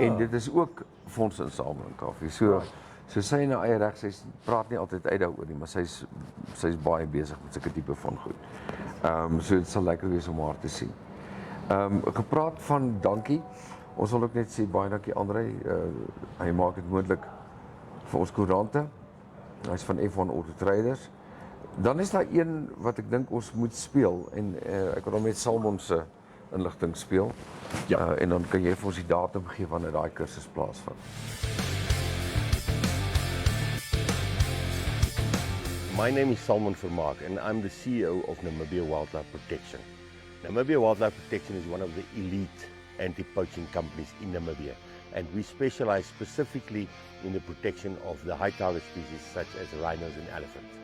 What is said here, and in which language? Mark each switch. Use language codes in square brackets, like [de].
[af] En dit is ook fondsinsameling koffie. So sy in haar eie reg, sy praat nie altyd uit daaroor nie, maar sy's baie besig met sulke tipe van goed. So dit sal lekker wees om haar te sien. Gepraat van dankie. Ons wil ook net sê baie dankie André. Hy maak dit moontlik vir ons koerante. Hy's van F1 Auto Traders. Dan is daar een wat ek dink ons moet speel en ek wil dan met Salmon se inligting speel. Ja. En dan kan jy vir ons die datum gee wanneer daai kursus plaasvind. [en] My name is Salmon Vermaak and I'm the CEO of Namibia Wildlife Protection. Namibia Wildlife Protection is one of the elite anti-poaching companies in Namibia, and we specialize specifically in the protection of the high target species such as rhinos and elephants.